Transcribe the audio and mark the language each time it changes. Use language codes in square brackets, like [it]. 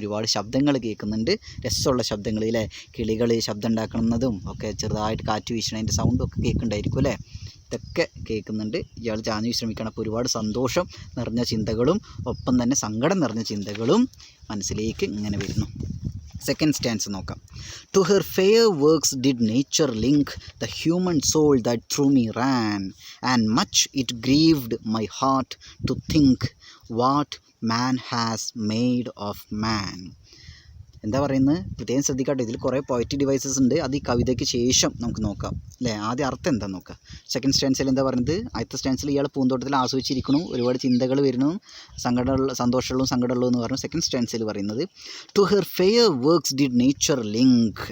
[ml] ഒരുപാട് ശബ്ദങ്ങൾ കേൾക്കുന്നുണ്ട്, രസമുള്ള ശബ്ദങ്ങൾ അല്ലേ? കിളികൾ ശബ്ദം ഉണ്ടാക്കുന്നതും ഒക്കെ, ചെറുതായിട്ട് കാറ്റ് വീശണതിൻ്റെ സൗണ്ടും ഒക്കെ കേൾക്കുന്നുണ്ടായിരിക്കും അല്ലേ? ഇതൊക്കെ കേൾക്കുന്നുണ്ട്. ഇയാൾ ചാഞ്ഞ് വിശ്രമിക്കണം. അപ്പോൾ ഒരുപാട് സന്തോഷം നിറഞ്ഞ ചിന്തകളും ഒപ്പം തന്നെ സങ്കടം നിറഞ്ഞ ചിന്തകളും മനസ്സിലേക്ക് ഇങ്ങനെ വരുന്നു. സെക്കൻഡ് സ്റ്റാൻസ് നോക്കാം. [en] To her fair works did nature link the human soul that through me ran, and much it grieved my heart to think what man has made of man. [ml] എന്താ പറയുന്നത്? പ്രത്യേകം ശ്രദ്ധിക്കാട്ടെ, ഇതിൽ കുറേ പോയറ്റിക് ഡിവൈസസ് ഉണ്ട്. അത് ഈ കവിതയ്ക്ക് ശേഷം നമുക്ക് നോക്കാം അല്ലേ? ആദ്യം അർത്ഥം എന്താ നോക്കാം. സെക്കൻഡ് സ്റ്റാൻസിൽ എന്താ പറയുന്നത്? ആദ്യത്തെ സ്റ്റാൻസിൽ ഇയാൾ പൂന്തോട്ടത്തിൽ ആസ്വദിച്ചിരിക്കണു, ഒരുപാട് ചിന്തകൾ വരുന്നു, സന്തോഷമുള്ളതും സങ്കടമുള്ളതും എന്ന് പറഞ്ഞു. സെക്കൻഡ് സ്റ്റാൻസിൽ പറയുന്നത് [en] To her fair works did nature link.